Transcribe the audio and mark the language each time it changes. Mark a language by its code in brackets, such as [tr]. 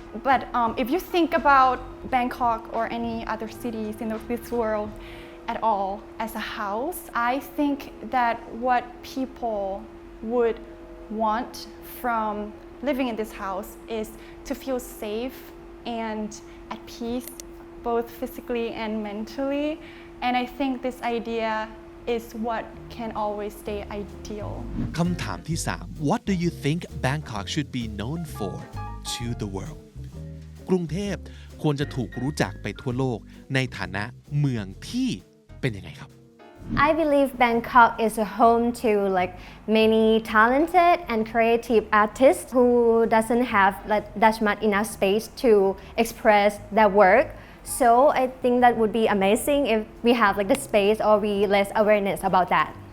[en] But if you think about Bangkok or any other cities in this world at all as a house, I think that what people would want from living in this house is to feel safe and at peace, both physically and mentally. And I think this idea is what can always stay ideal. [th] คำถามที่ 3 [en] What do you think Bangkok should be known for to the world [th] กรุงเทพควรจะถูกรู้จักไปทั่วโลกในฐานะเมืองที่เป็นยังไงครับ [en] I believe Bangkok is a home to like many talented and creative artists who doesn't have like that much enough space to express their work. So I think that would be amazing if we have like the space or we less awareness about that.